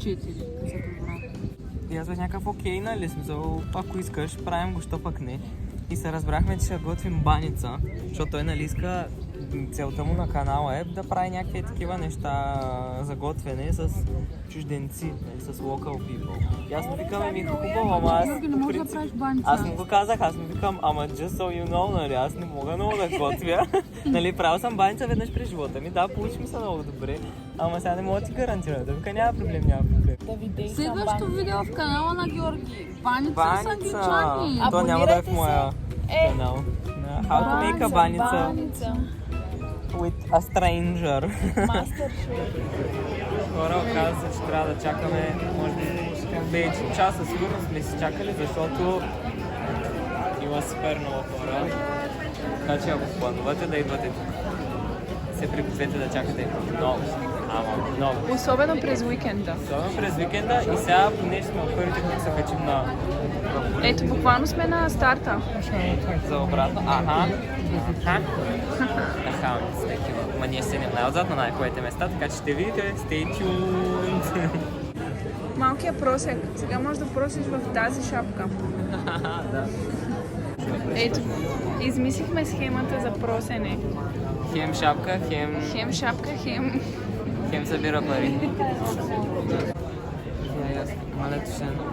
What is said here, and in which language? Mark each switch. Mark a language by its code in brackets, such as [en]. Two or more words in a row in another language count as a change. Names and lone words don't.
[bg] 4, като се прибрахме. И аз бях някакъв окей, нали? Смисъл, ако искаш, правим го, що пък не. И се разбрахме, че ще готвим баница, защото той нали иска, целта му на канала е да прави някакви такива неща за готвене с чужденци, нали, с [en] local people. [bg] И аз му викам, ми хубаво, ама аз Георги, не можеш да правиш баница. аз му го казах, аз му викам, ама [en] just so you know, [bg] нали, аз не мога много да готвя. Нали, правил съм баница веднъж през живота ми, да, получи ми се много добре, ама сега не мога да ти гарантира. Да вика, няма проблем. Следващото видео в канала на Георги. Баница с англичани. То няма да е в моя канал. [en] How to make a баница with a stranger. [bg] Хора, оказа се, че трябва да чакаме, може би 5 часа сигурно сме си чакали, защото има супер много хора. Така че ако планувате да идвате тук, се пригответе да чакате много. Ама много. Особено през уикенда. Особено през уикенда и сега, понеже сме от първите, които се качим на... Ето, буквално сме на старта. За обратно. Аха. Ма ние седнем най-отзад на най-хубавите места, така че ще видите. [en] Stay tuned! [bg] Малкият просек. Сега можеш да просиш в тази шапка. Да. Ето, измислихме схемата за просене. Хем шапка, Хем шапка, хем... хем събира пари. Малето ще...